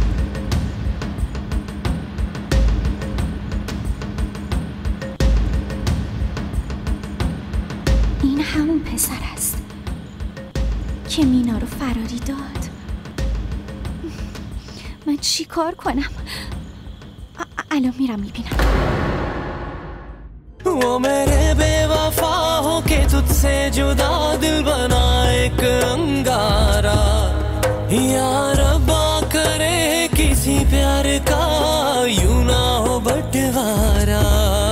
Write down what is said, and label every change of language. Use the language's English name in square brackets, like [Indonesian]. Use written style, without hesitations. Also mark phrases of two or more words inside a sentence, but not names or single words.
[Persian] این همون پسر است که مینا رو فراری داد. من چی کار کنم؟ الان میرم میبینم. [Hindi] वो मेरे बेवफा हो के तुझसे जुदा दिल बना एक अंगारा, या रब्बा करे किसी प्यार का यूं ना हो बंटवारा।